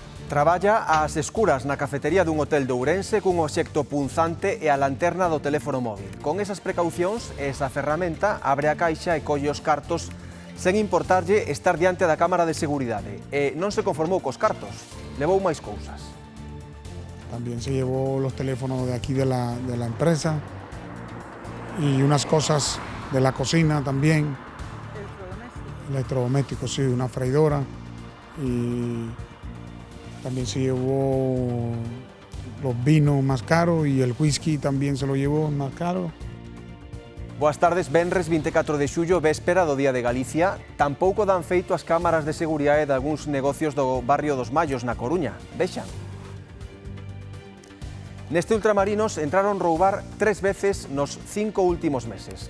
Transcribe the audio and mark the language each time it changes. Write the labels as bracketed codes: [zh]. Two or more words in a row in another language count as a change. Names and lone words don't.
[gl] Traballa ás escuras na cafetería dun hotel de Ourense cun obxecto punzante e a lanterna do teléfono móvil. Con esas precaucións, esa ferramenta abre a caixa e colle os cartos sen importarlle estar diante da cámara de seguridade. E non se conformou cos cartos, levou máis cousas. [es] También se llevó los teléfonos de aquí de la empresa y unas cosas de la cocina también. Electrodomésticos, sí, una freidora. Y también se llevó los vinos más caros y el whisky también se lo llevó más caro. [gl] Boas tardes, venres 24 de xullo, véspera do Día de Galicia. Tampouco dan feito as cámaras de seguridade de algúns negocios do barrio dos Mallos na Coruña. Vexan. Neste Ultramarinos entraron roubar 3 veces nos 5 últimos meses.